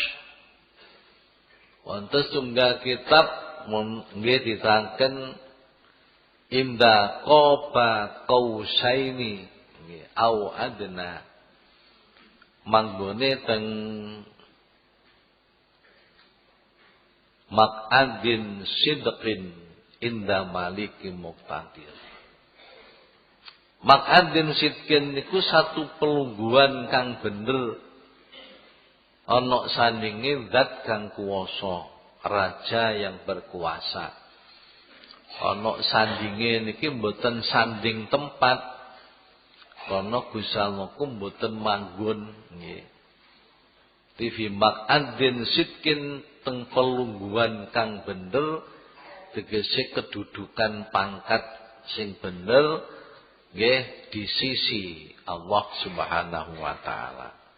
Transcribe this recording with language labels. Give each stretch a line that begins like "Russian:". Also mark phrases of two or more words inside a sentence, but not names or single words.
Javanese: Wonten setunggal kitab nggih diterangken
Arabic: عند قاب قوسين
Javanese: nggih
Arabic: أو أدنى. Manggone teng مقعد صدق عند مليك مقتدر. مقعد صدق
Javanese: niku satu pelungguhan kang bener ana sandinge zat kang kuwasa,
Indonesian: raja yang berkuasa.
Javanese: Ana sandinge niki mboten sanding tempat. Karena Gusti Allah ku mboten manggon nggih. Tivi
Arabic: مقعد صدق
Javanese: teng pelungguhan kang bener tegese kedudukan pangkat sing bener nggih
Indonesian: di sisi
Javanese: Allah
Arabic: سبحانه وتعالى.